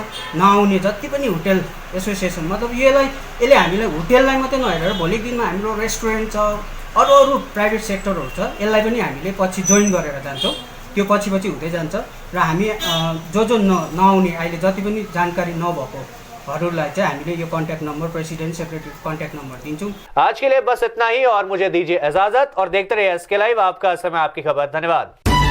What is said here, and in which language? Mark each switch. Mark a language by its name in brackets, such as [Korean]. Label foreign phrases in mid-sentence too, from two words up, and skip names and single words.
[Nepali] नआउने जति पनि [English] hotel association [Nepali] मतलब यसले हामीलाई होटललाई मात्रै नहेरेर भोलिको दिनमा हाम्रो रेस्टुरेन्ट छ, अरू अरू प्राइभेट सेक्टरहरू छ, यसलाई पनि हामीले पछि जोइन गरेर जान्छौँ। त्यो पछि पछि हुँदै जान्छ र हामी जो नआउने अहिले जति पनि जानकारी नभएकोहरूलाई चाहिँ हामीले यो [English] contact number, president secretary contact number [Nepali] दिन्छौँ। [Hindi] आज के लिए बस इतना ही और मुझे दीजिए इजाजत और देखते रहिए SK लाइव, आपका समय आपकी खबर। धन्यवाद।